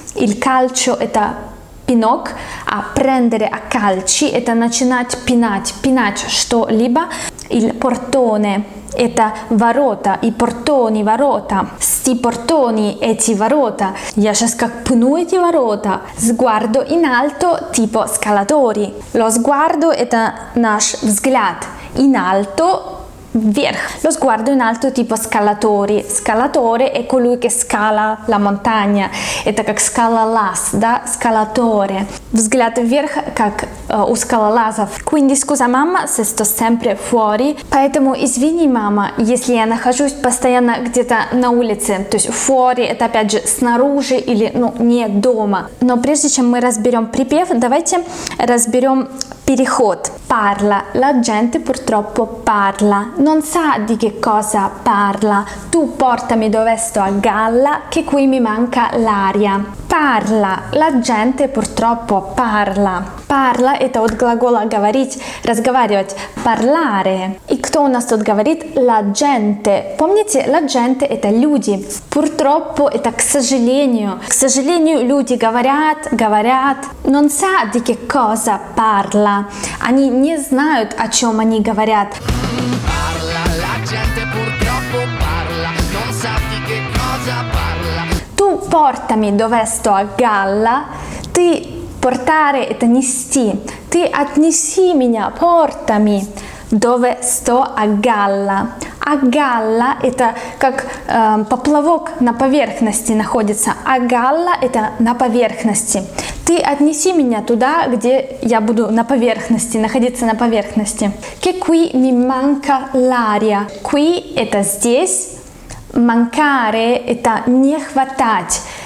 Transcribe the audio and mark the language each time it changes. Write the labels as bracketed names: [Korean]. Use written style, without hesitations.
[Russian] Il calcio – это пинок, а prendere a calci – это начинать пинать, пинать что-либо. Il portone – это ворота, и портони – ворота. Sti portoni – эти ворота. Я сейчас как пну эти ворота. [Italian] Sguardo in alto, tipo scalatori. [Russian] Lo sguardo – это наш взгляд. [Italian] In alto – вверх. Lo sguardo in alto tipo scalatori. Scalatore è colui che scala la montagna. [Russian] Это как скалолаз, да? Scalатore. Взгляд вверх, как у скалолазов. [Italian] Quindi scusa mamma se sto sempre fuori. [Russian] Поэтому извини, мама, если я нахожусь постоянно где-то на улице. То есть fuori это опять же снаружи или не дома. Но прежде чем мы разберем припев, давайте разберем переход. [Italian] Parla. La gente purtroppo parla. Non sa di che cosa parla. Tu portami dove sto a galla, che qui mi manca l'aria. Parla. La gente purtroppo parla. [Russian] Parla – это от глагола говорить, разговаривать. Parlare. И кто у нас тут говорит? La gente. Помните, la gente – это люди. Purtroppo – это к сожалению. К сожалению, люди говорят. [Italian] Non sa di che cosa parla. [Russian] Они не знают, о чем они говорят. [Italian] Parla, la gente purtroppo parla, non sa di che cosa parla. Tu portami dove sto a galla. [Russian] Ты portare – это нести. Ты отнеси меня, portami. Dove sto a galla. А галла это как поплавок на поверхности находится. А галла это на поверхности. Ты отнеси меня туда, где я буду на поверхности, находиться на поверхности. [Italian] Che qui mi manca l'aria. [Russian] Qui это здесь. Mancare это не хватать.